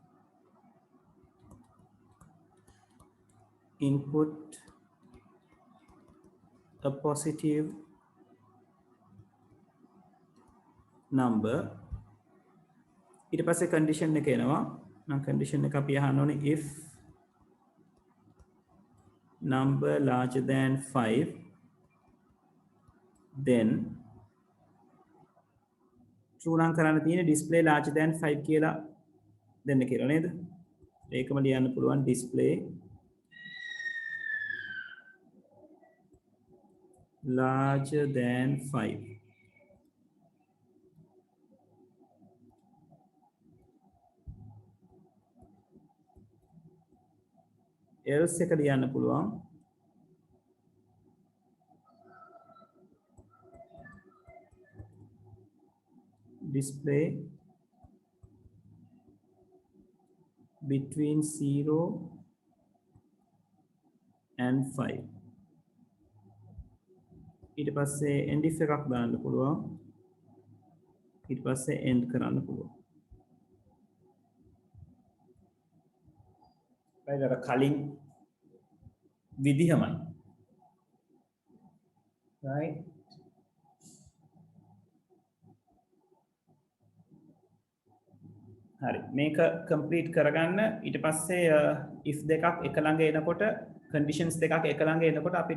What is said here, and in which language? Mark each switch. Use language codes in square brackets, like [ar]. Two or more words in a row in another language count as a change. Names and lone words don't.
[en] input a positive [si] number ඊට පස්සේ condition එක එනවා නම් condition එක අපි අහන්න ඕනේ [en] if number larger than 5 then [si] true නම් කරන්න තියෙන්නේ [en] display larger than 5 [si] කියලා දෙන්න කියලා නේද ඒකම ලියන්න පුළුවන් [en] display larger than 5 else [si] එක ලියන්න පුළුවන් [en] display between 0 and 5 [si] ඊට පස්සේ [en] end if [si] එකක් දාන්න පුළුවන් ඊට පස්සේ end කරන්න පුළුවන් right අර කලින් විදිහමයි right හරි මේක කම්ප්ලීට් කරගන්න ඊට පස්සේ if දෙකක් එක ළඟ එනකොට conditions දෙකක් එක ළඟ එනකොට අපිට